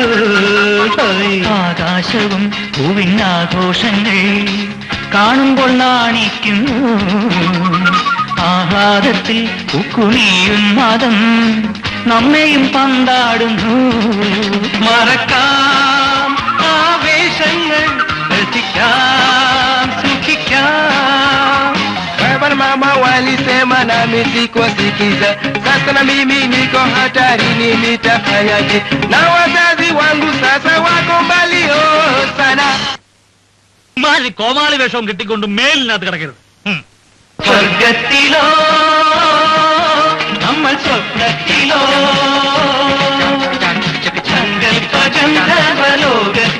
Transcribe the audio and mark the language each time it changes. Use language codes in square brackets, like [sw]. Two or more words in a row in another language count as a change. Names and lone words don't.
[ml] ആകാശവും ഭൂവിനാഘോഷങ്ങൾ കാണുമ്പോൾ നാണിക്കുന്നു. ആഹ്ലാദത്തിൽ പൂക്കുമിയുന്മാദം നമ്മയും പന്താടുന്നു. മറക്കാം ആവേശങ്ങൾ, രസിക്കാം, സുഖിക്കാം. [sw] Mama walisema nami sikuwasikiza, sasa na mimi niko hatarini, nitafanyaje? Na wazazi wangu sasa wako mbali sana. [ml] കോമാളി വേഷവും കിട്ടിക്കൊണ്ട് മേലിനകത്ത് കിടക്കരുത്. സ്വർഗത്തിലോ നമ്മൾ സ്വപ്നത്തിലോ